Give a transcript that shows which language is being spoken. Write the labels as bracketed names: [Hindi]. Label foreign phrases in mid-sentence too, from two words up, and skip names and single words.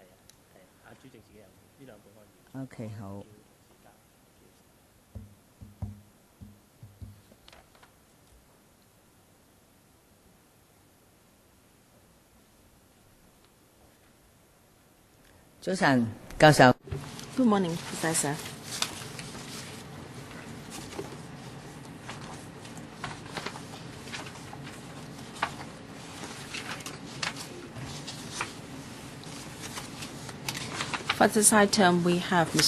[Cantonese] 係阿主席自己有呢2本可以。OK 好。早晨，教授。 [English] Good morning, Professor. For this item, we have Ms.